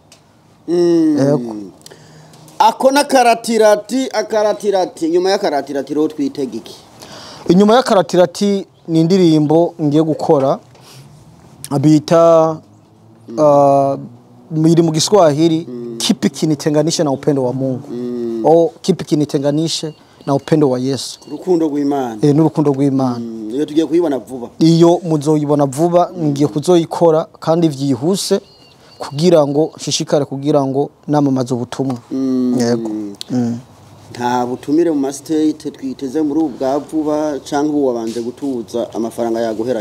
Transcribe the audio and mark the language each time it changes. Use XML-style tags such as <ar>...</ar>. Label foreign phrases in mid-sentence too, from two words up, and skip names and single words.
<rn>ako akaratirati nyuma y'akaratirati ro twitega iki inyuma y'akaratirati ni indirimbo ngiye gukora bita miri mu Kiswahili</rn> <sw>kipi kinitenganisha na upendo wa Mungu au kipi kinitenganisha na upendo wa Yesu</sw> <rn>urukundo rw'Imana n'urukundo rw'Imana iyo tugiye kuyibona vuba iyo muzoyibona vuba ngiye kuzoyikora kandi vyihuse kugira ngo shishikare kugira ngo namamaze ubutumwa yego nta butumire mu mastate twiteze muri ubwa vuba canke ubu wabanje gutuza amafaranga yaguheranye</rn>